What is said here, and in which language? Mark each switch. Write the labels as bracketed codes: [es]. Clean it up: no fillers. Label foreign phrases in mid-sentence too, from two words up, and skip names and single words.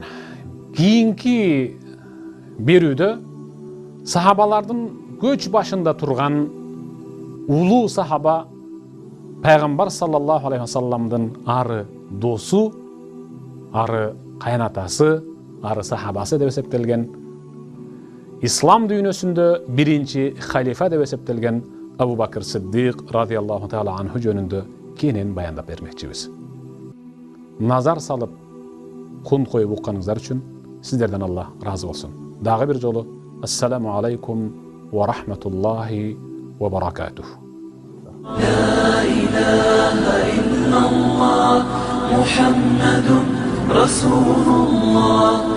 [ky] Кийинки берүүдө сахабалардын көч башында турган улуу сахаба пайгамбар [ar] صلى الله عليه وسلم [ky] ары досу, ары кайнатасы, ары сахабасы деп эсептелген, ислам дүйнөсүндө биринчи халифа деп эсептелген Абу Бакр Сиддиq [ar] رضي الله تعالى عنه [ky] жөнүндө кенен баяндап бермекчибиз. Назар салып, кун коюп укканыңыздар үчүн сиздерден Алла разы болсун. Дагы бир жолу [ar] السلام عليكم ورحمة الله وبركاته. لا إله إلا الله محمد رسول الله